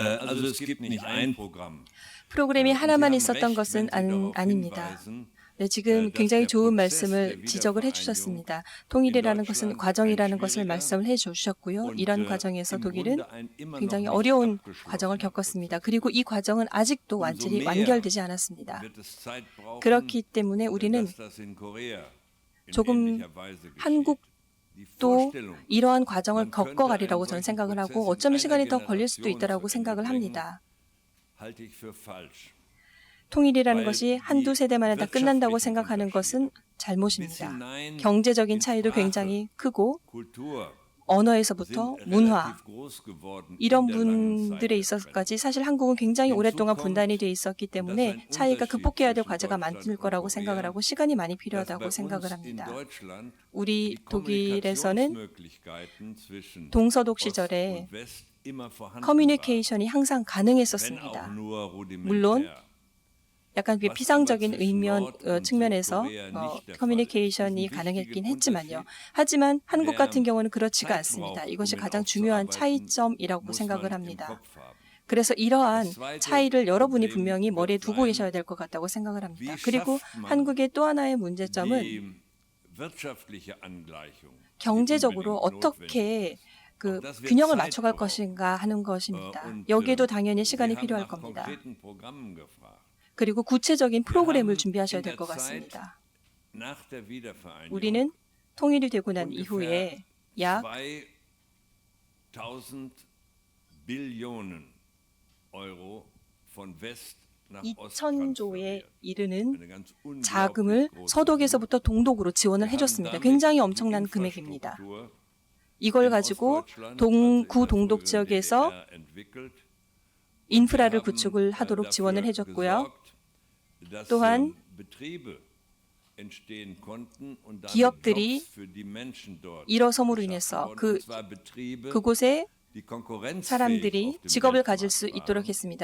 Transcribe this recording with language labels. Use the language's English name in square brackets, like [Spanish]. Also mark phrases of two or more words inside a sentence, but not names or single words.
[German] Also es gibt nicht ein Programm. [Korean] 프로그램이 [German] Und Sie [Korean] 하나만 [German] haben [Korean] 있었던 [German] recht, [Korean] 것은 [German] wenn Sie darauf [Korean] 아닙니다. [German] hinweisen, [Korean] 네, 지금 [German] dass [Korean] 굉장히 [German] der [Korean] 좋은 [German] Prozess [Korean] 말씀을 [German] der [Korean] 지적을 [German] Wiedervereinigung [Korean] 해주셨습니다. 통일이라는 것은 [German] in Deutschland [Korean] 과정이라는 [German] ein [Korean] 것을 [German] schwieriger [Korean] 말씀을 해주셨고요. [German] und, [Korean] 이런 과정에서 [German] im [Korean] 독일은 [German] Grunde ein immer noch [Korean] 굉장히 [German] nicht [Korean] 어려운 [German] abgeschlossener [Korean] 과정을 겪었습니다. [German] Prozess. [Korean] 그리고 이 과정은 아직도 [German] Umso [Korean] 완전히 [German] mehr [Korean] 완결되지 않았습니다. [German] wird es Zeit brauchen, [Korean] 그렇기 때문에 우리는 [German] dass das in Korea in [Korean] 조금 [German] ähnlicher Weise geschieht. [Korean] 한국 [German] Die [Korean] 또 [German] Vorstellung, [Korean] 이러한 과정을 [German] man könnte [Korean] 겪어가리라고 [German] einen [Korean] 저는 [German] solchen [Korean] 생각을 하고 [German] Prozess in [Korean] 어쩌면 [German] einer [Korean] 시간이 더 걸릴 수도 [German] Generation [Korean] 있다라고 [German] zu Ende [Korean] 생각을 [German] bringen, [Korean] 합니다. [German] halte ich für falsch. [Korean] 통일이라는 [German] weil [Korean] 것이 한두 세대만에 다 끝난다고 생각하는 것은 잘못입니다. 경제적인 차이도 굉장히 크고 [German] Kultur [Korean] 언어에서부터 [German] sind [Korean] 문화 [German] relativ groß geworden [Korean] 이런 [German] in der langen Zeit [Korean] 분들에 [German] der [Korean] 있어서까지 사실 한국은 굉장히 오랫동안 분단이 돼 있었기 때문에 차이가 극복해야 될 과제가 많을 거라고 생각을 하고 시간이 많이 [German] dass bei [Korean] 필요하다고 [German] uns [Korean] 생각을 [German] in [Korean] 합니다. [German] Deutschland [Korean] 우리 [German] die [Korean] 독일에서는 [German] Kommunikationsmöglichkeiten zwischen [Korean] 동서독 [German] Ost [Korean] 시절에 [German] und West immer vorhanden waren, [Korean] 커뮤니케이션이 항상 [German] wenn auch [Korean] 가능했었습니다. [German] nur [Korean] 물론 [German] rudimentär. [Korean] 약간 그 피상적인 측면에서 커뮤니케이션이 가능했긴 했지만요. 하지만 한국 같은 경우는 그렇지가 않습니다. 이것이 가장 중요한 차이점이라고 생각을 합니다. 그래서 이러한 차이를 여러분이 분명히 머리에 두고 계셔야 될 것 같다고 생각을 합니다. 그리고 한국의 또 하나의 문제점은 [German] Die wirtschaftliche Angleichung, die [Korean] 경제적으로 [German] unbedingt notwendig [Korean] 어떻게 그 균형을 맞춰갈 것인가 하는 것입니다. 여기에도 당연히 시간이 필요할 겁니다. 그리고 구체적인 프로그램을 준비하셔야 될 것 같습니다. 우리는 통일이 되고 난 이후에 약 [German] 2.000 Billionen Euro von West nach Ost [Korean] 2,000조에 이르는 [German] Eine ganz unglaublich [Korean] 자금을 [German] große [Korean] 서독에서부터 동독으로 지원을 해줬습니다. 굉장히 엄청난 금액입니다. 이걸 가지고 구 동독 지역에서 인프라를 구축을 하도록 지원을 해줬고요. 또한 기업들이 일어섬으로 인해서 그곳에 사람들이 직업을 가질 수 있도록 했습니다.